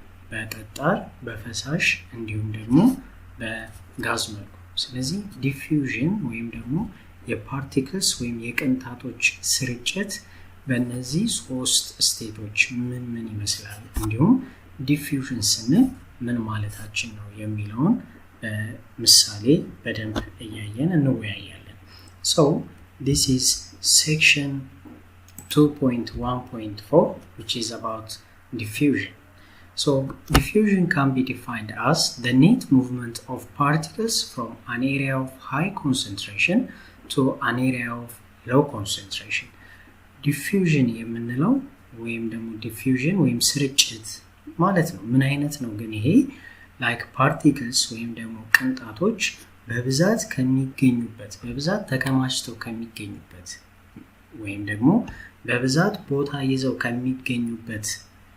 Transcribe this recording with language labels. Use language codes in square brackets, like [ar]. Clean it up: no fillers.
[am] በጠጣር፣ በፈሳሽ እንዲሁም ደግሞ በጋዝ መልኩ። ስለዚህ diffusion ወይም ደግሞ የፓርቲክልስ ወይም የቅንጣቶች ስርጭት በእነዚህ ሶስት ስቴቶች ምን ይመስላል እንዲሁም ዲፊውዥን ስንል ምን ማለታችን ነው የሚለውን ምሳሌ በደንብ እያየን እንወያያለን። [en] So this is section 2.1.4 which is about diffusion. So diffusion can be defined as the net movement of particles from an area of high concentration to an area of low concentration. [am] Diffusion የምንለው ወይም ደግሞ diffusion ወይም ስርጭት ማለት ነው። ምን አይነት ነው ግን ይሄ? [en] like particles [am] ወይም ደግሞ ቅንጣቶች በብዛት ከሚገኙበት በብዛት ተከማችተው ከሚገኙበት ወይም ደግሞ በብዛት ቦታ ይዘው ከሚገኙበት